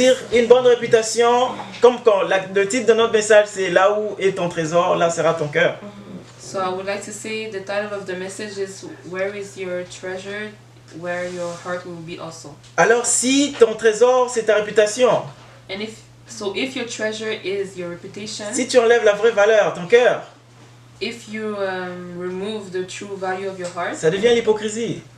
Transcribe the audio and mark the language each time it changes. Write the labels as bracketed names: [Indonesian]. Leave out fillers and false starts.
[French] dire, une bonne réputation, comme quand le titre de notre message c'est là où est ton trésor, là sera ton cœur. [English] So I would like to say the title of the message is Where is your treasure? Where your heart will be also. [French] Alors si ton trésor c'est ta réputation, [English] And if your treasure is your reputation, [French] si tu enlèves la vraie valeur, ton cœur, [English] if you remove the true value of your heart, [French] ça devient l'hypocrisie.